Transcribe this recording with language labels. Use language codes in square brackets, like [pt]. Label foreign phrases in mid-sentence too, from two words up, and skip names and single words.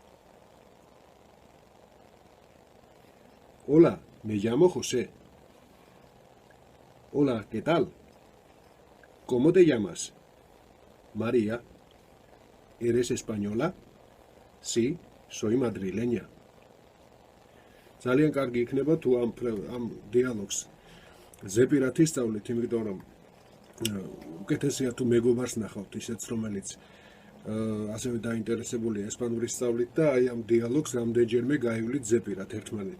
[es] Hola, me llamo José. Hola, ¿qué tal? ¿Cómo te llamas? María. ¿Eres española? Sí, soy madrileña. [ka] ძალიან კარგი იქნება თუ ამ დიალოგს ზეპირად ისწავლეთ, იმიტომ რომ უკეთესია თუ მეგობარს ნახავთ ისეც, რომელიც ასევე დაინტერესებულია ესპანურის სწავლით და აი ამ დიალოგს რამდენჯერმე გაივლით ზეპირად ერთმანეთში.